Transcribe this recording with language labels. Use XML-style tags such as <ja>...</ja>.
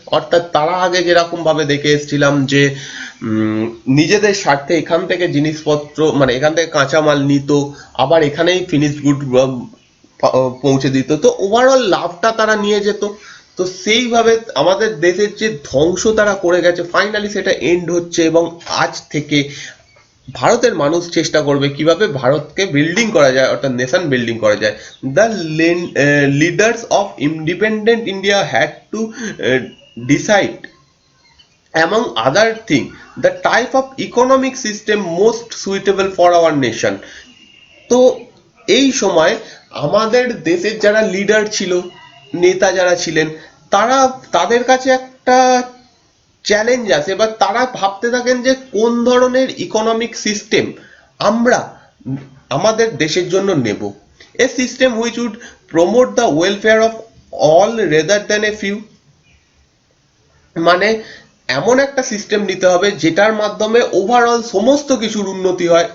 <bn>অর্থাৎ তারা আগে যেরকম ভাবে দেখে এসেছিলাম যে নিজেদের স্বার্থে এখান থেকে জিনিসপত্র, মানে এখান থেকে কাঁচামাল নিত, আবার এখানেই ফিনিশড গুড পৌঁছে দিত, তো ওভারঅল লাভটা তারা নিয়ে যেত। তো সেইভাবে আমাদের দেশের যে ধ্বংস তারা করে গেছে, ফাইনালি সেটা এন্ড হচ্ছে, এবং আজ থেকে ভারতের মানুষ চেষ্টা করবে কিভাবে ভারতকে বিল্ডিং করা যায়, অর্থাৎ নেশন বিল্ডিং করা যায়।</bn> <en>The leaders of independent India had to decide among other thing the type of economic system most suitable for our nation.</en> <bn>তো এই সময় আমাদের দেশের যারা লিডার ছিল, নেতা যারা ছিলেন, তারা তাদের কাছে একটা চ্যালেঞ্জ আছে, বা তারা ভাবতে থাকেন যে কোন ধরনের ইকোনমিক সিস্টেম আমরা আমাদের দেশের জন্য নেব।</bn> <en>a system which would promote the welfare of all rather than a few,</en> <bn>মানে এমন একটা সিস্টেম নিতে হবে যেটার মাধ্যমে ওভারঅল সমস্ত কিছুর উন্নতি হয়।</bn>